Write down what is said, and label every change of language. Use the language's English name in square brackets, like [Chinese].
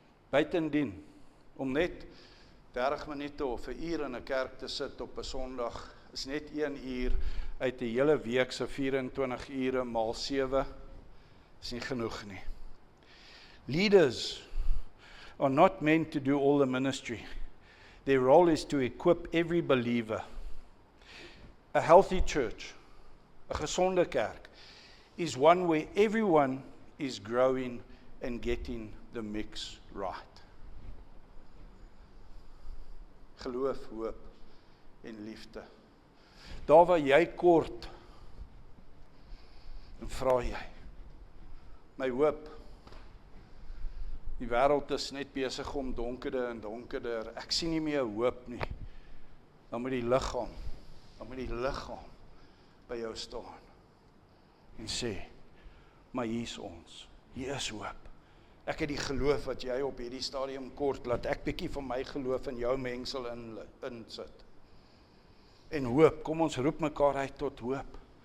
[Afrikaans] Buitendien, om net 30 minute of 'n uur in 'n kerk te sit op 'n Sondag, is net 1 uur uit 'n hele week se 24 ure maal 7, is nie genoeg nie. [English] Leaders are not meant to do all the ministry. Their role is to equip every believer. A healthy church, a [Afrikaans] gesonde kerk, [English] is one where everyone is growing and getting the mix right. [Afrikaans] Geloof, hoop en liefde. Daar waar jy kort, dan vra jy, my hoop, die wêreld is net besig om donkerder en donkerder, ek sien nie meer hoop nie, dan moet die liggaam by jou staan en sê, maar hier is ons, hier is hoop. Ek het die geloof wat jy op hierdie stadium kort, laat ek bietjie van my geloof in jou mengsel insit. En hoop, kom ons roep mekaar uit tot hoop.